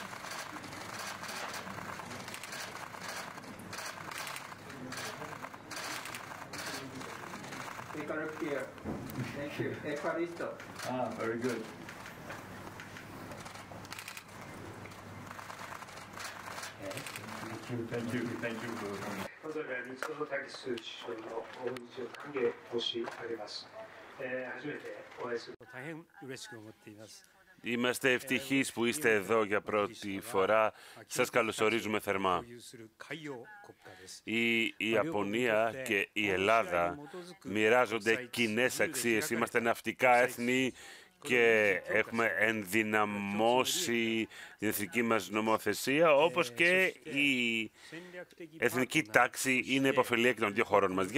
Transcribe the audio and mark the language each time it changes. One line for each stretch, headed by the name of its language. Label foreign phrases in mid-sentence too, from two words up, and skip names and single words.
English: Take a look here. Thank you. Equalisto. Very good. Thank you for coming.
Japanese: まずは三本武首相の訪日を歓迎申し上げます。初めてお会いすると大変嬉しく思っています。
Greek: Είμαστε ευτυχείς που είστε εδώ για πρώτη φορά. Σας καλωσορίζουμε θερμά. Η Ιαπωνία και η Ελλάδα μοιράζονται κοινές αξίες. Είμαστε ναυτικά έθνη και έχουμε ενδυναμώσει την εθνική μας νομοθεσία, όπως και η εθνική τάξη είναι υποφελία και των δύο χωρών μας.